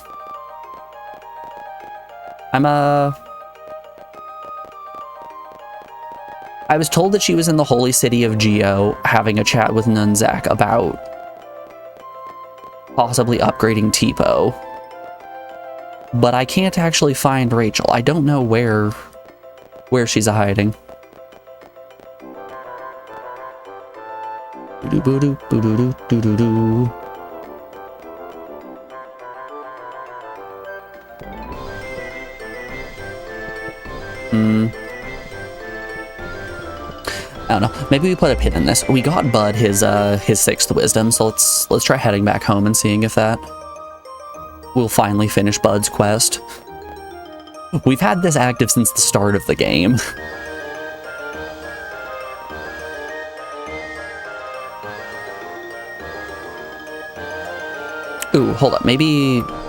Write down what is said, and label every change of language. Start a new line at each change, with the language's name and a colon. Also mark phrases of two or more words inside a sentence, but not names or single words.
English: I was told that she was in the holy city of Geo having a chat with Nunzak about possibly upgrading Tipo. But I can't actually find Rachel. I don't know where she's hiding. Boo-doo, boo-doo, doo-doo-doo. I don't know. Maybe we put a pin in this. We got Bud his 6th wisdom, so let's try heading back home and seeing if that will finally finish Bud's quest. We've had this active since the start of the game. Ooh, hold up. Maybe...